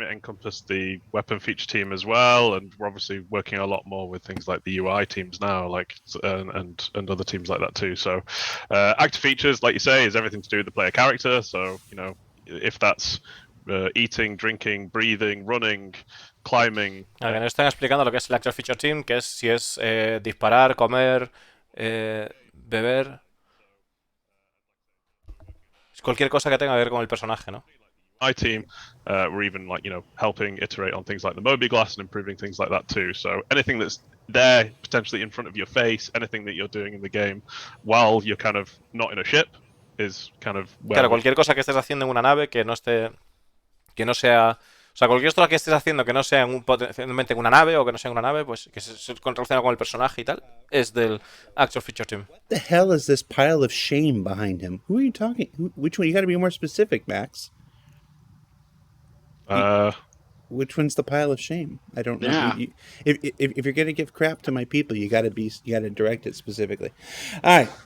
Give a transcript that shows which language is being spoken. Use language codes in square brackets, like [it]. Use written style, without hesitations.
[en] It encompassed the weapon feature team as well, and we're obviously working a lot more with things like the UI teams now, like and other teams like that too. So active features, like you say, is everything to do with the player character. So if that's eating, drinking, breathing, running, climbing. [es] Que nos están explicando lo que es el Actual Feature Team, que es si es disparar, comer, beber. Cualquier cosa que tenga que ver con el personaje, ¿no? [en] My team, we're even helping iterate on things like the Moby Glass and improving things like that too. So anything that's there potentially in front of your face, anything that you're doing in the game while you're kind of not in a ship is kind of [es] Claro, cualquier cosa que estés haciendo en una nave que no sea, o sea, cualquier cosa que estés haciendo que no sea potencialmente en una nave o que no sea en una nave, pues que se relaciona con el personaje y tal, es del Actual Feature Team. [en] What the hell is this pile of shame behind him? Who are you talking? Which one? You got to be more specific, Max. Which one's the pile of shame? I don't know. Yeah. If you're gonna give crap to my people, you gotta direct it specifically. All right.